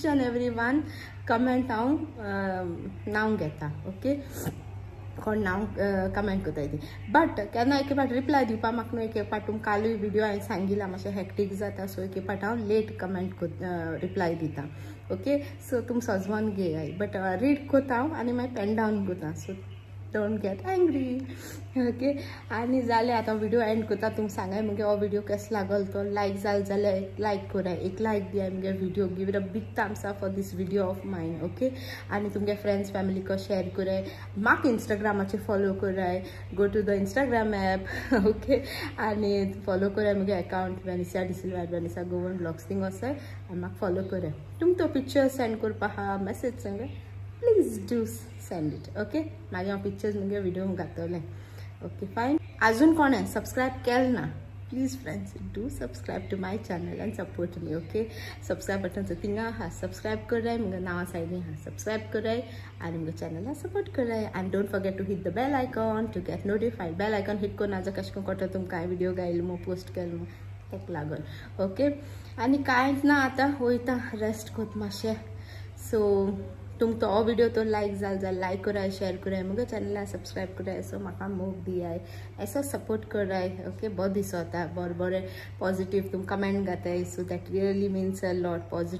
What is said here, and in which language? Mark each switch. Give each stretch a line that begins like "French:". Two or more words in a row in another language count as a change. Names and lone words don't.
English: and every one comment
Konkani: हांव नांव घेता ओके कोण नांव कमेंट कोताय ती बट केन्ना एक पाट रिप्लाय दिवपा म्हाका न्हू एक पाट तुमकां कालूय व्हिडिओ हांवें सांगिलां मातशें हॅक्टीक जाता सो एक पाट हांव
English: late comment reply
Konkani: दिता
English: okay so
Konkani: तुम सजमोन घेयाय
English: but read
Konkani: कोता हांव आनी मागीर
English: pen down
Konkani: कोता
English: so don't get angry okay
Konkani: आनी जालें आतां
English: video end
Konkani: कोता तुमकां सांगाय मुगे हो व्हिडिओ केसो लागलो तो लायक जालो जाल्यार एक लायक कोराय एक लायक दियाय मुगे व्हिडिओ
English: give it a big thumbs up for this video of mine okay
Konkani: आनी तुमगे
English: friends family
Konkani: को शेअर कोराय म्हाका इंस्टाग्रामाचेर फॉलो कोराय
English: go to the Instagram app okay
Konkani: आनी फॉलो कोराय मुगे अकाउंट वेनिसा डिसिल्वा वेनिसा गोवन ब्लॉग्स थिंग वसाय आनी म्हाका फॉलो कोराय तुमकां तो
English: picture send
Konkani: करपा हा मेसेज सांगाय
English: please do send it okay
Konkani: मागीर हांव पिक्चर्स मुगे व्हिडिओ घातलें ओके फायन अजून कोणें सबस्क्रायब केलें ना
English: please friends do subscribe to my channel and support me okay subscribe button
Konkani: से थिंगा हाँ सब्सक्राइब कराय मुगे नावा साइडीन हाँ सब्सक्राइब कराय आनी मुगे
English: channel support
Konkani: कराय
English: and don't forget to hit the bell icon to get notified bell icon hit
Konkani: करून आज कशें करून कळटा तुमकां व्हिडिओ घायल मो पोस्ट केल मो तेका लागून ओके आनी कांयच ना आतां वयता रेस्ट कोत मातशें सो तुमकां तो व्हिडिओ तो लायक जालो जाल्यार लायक कराय शेअर कराय मुगे चॅनला सब्सक्राइब कराय असो म्हाका मोग दियाय असो सपोर्ट कराय ओके बरो दिसता बरें बरें पॉजिटीव तुम कमेंट घाताय
English: so that really means a lot